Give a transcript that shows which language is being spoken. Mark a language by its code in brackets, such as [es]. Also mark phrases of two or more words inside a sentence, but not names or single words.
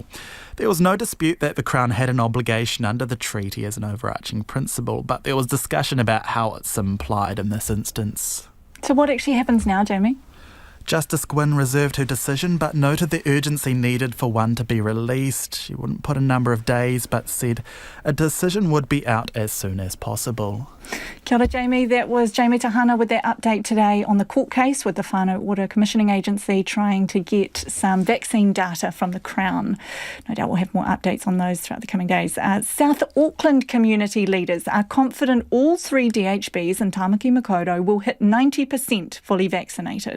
[en] There was no dispute that the Crown had an obligation under the treaty as an overarching principle, but there was discussion about how it's implied in this instance. So what actually happens now, Jamie? Justice Gwynne reserved her decision but noted the urgency needed for one to be released. She wouldn't put a number of days but said a decision would be out as soon as possible. [mi] Kia ora, Jamie. [en] That was Jamie Tahana with that update today on the court case with the Whānau Ora Commissioning Agency trying to get some vaccine data from the Crown. No doubt we'll have more updates on those throughout the coming days. South Auckland community leaders are confident all 3 DHBs in Tamaki Makaurau will hit 90% fully vaccinated.